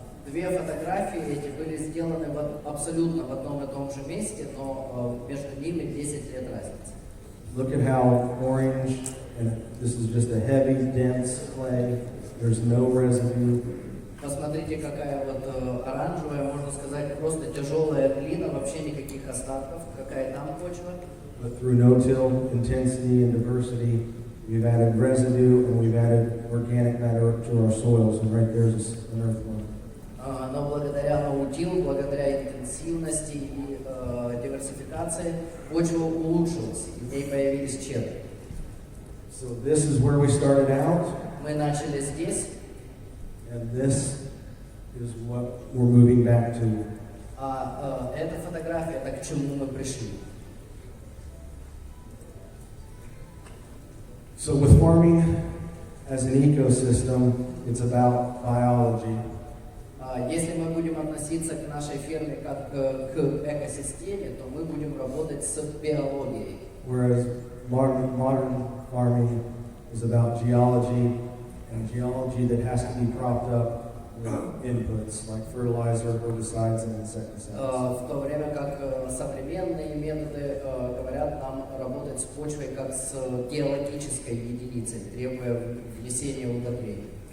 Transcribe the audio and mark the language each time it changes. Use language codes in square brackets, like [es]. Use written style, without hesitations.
[ru] Две фотографии эти были сделаны абсолютно в одном и том же месте, но между ними 10 лет разницы. [en] Look at how orange, and this is just a heavy, dense clay. There's no residue. [ru] Посмотрите, какая вот оранжевая, можно сказать, просто тяжелая глина, вообще никаких остатков. Какая там почва? [en] But through no-till, intensity, and diversity, we've added residue and we've added organic matter to our soils. And right there's an earthworm. [ru] Но благодаря наутилу, благодаря интенсивности и диверсификации, почва улучшилась, и в ней появились черви. [en] So this is where we started out, [ru] Мы начали здесь, [en] and this is what we're moving back to. [ru] эта фотография, это к чему мы пришли. [en] So with farming as an ecosystem, it's about biology. [ru] Если мы будем относиться к нашей ферме как к экосистеме, то мы будем работать с биологией. [en] Whereas modern farming is about geology, and geology that has to be propped up with inputs like fertilizer, herbicides, and insecticides. [ru] В то время как современные методы говорят нам работать с почвой как с геологической единицей, требуя внесения удобрений.